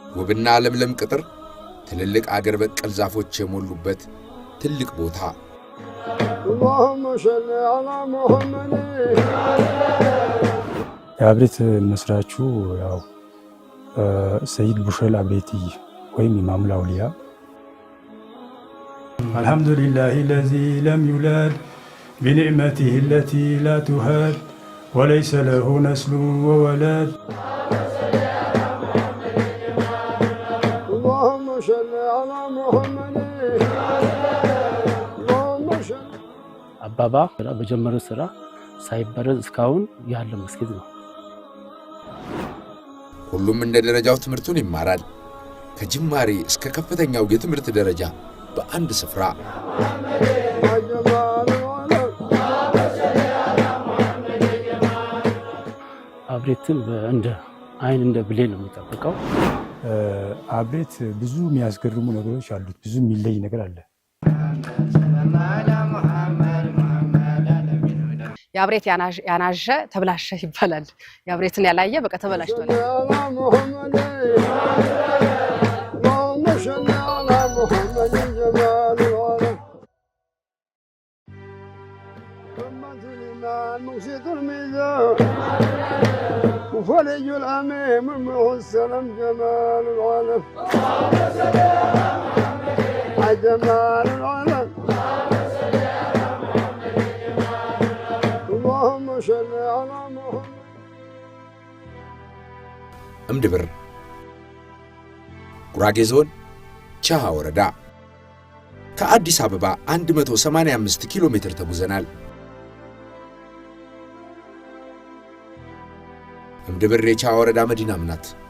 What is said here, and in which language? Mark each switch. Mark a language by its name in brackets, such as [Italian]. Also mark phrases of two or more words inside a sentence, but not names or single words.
[Amharic] ውብና ለምለም ቅጥር ትልልቅ አገር በቀል ዛፎች የሞሉበት ትልቅ ቦታ [Arabic] اللهم صل على محمد [Amharic] የአብሬት መስራቹ ያው ሰይድ ቡሸል አብሬቲ ወይም ኢማም አውሊያ [Arabic] الحمد لله الذي لم يولد بنعمته التي لا تهاد وليس له نسل وولد اللهم صل على محمد [Amharic] አባባ በጀመረው ስራ ሳይበረዝ እስካሁን ያለ መስጊድ ነው። ሁሉም እንደ ደረጃው ትምህርቱን ይማራል። ከጅማሬ እስከ ከፍተኛው የትምህርት ደረጃ በአንድ ስፍራ አብሬትን እንደ አይን እንደ ብሌን ነው የሚጠብቀው። አብሬት ብዙ የሚያስገርሙ ነገሮች አሉት። ብዙ የሚለይ ነገር አለ። የአብሬት ያናዠ ተብላሸ ይባላል። የአብሬትን ያላየ በቃ ተበላሽቷል። [Arabic] وفرج الأميم المحسن جمال العالم جمال العالم اللهم صل على محمد [Amharic] እምድብር ጉራጌ ዞን ቻሃ ወረዳ ከአዲስ አበባ 185 ኪሎ ሜትር ተጉዘናል። እምድብር የቻሃ ወረዳ መዲናም ናት።